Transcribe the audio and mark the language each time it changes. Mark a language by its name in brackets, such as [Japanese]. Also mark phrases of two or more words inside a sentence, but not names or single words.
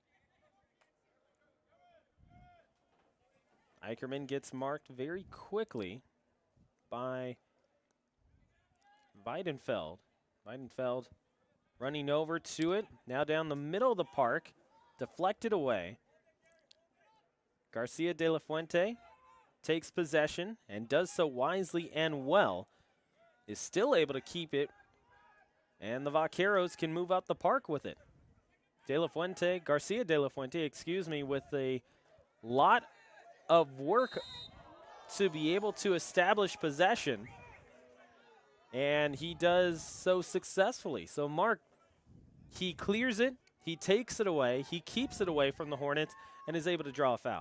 [English] Eicherman gets marked very quickly by Weidenfeld. Weidenfeld running over to it. Now down the middle of the park. Deflected away. Garcia de la Fuente takes possession and does so wisely and well. Is still able to keep it. And the Vaqueros can move out the park with it. Garcia de la Fuente, with a lot of work to be able to establish possession. And he does so successfully. So Mark, he clears it. He takes it away. He keeps it away from the Hornets and is able to draw a foul.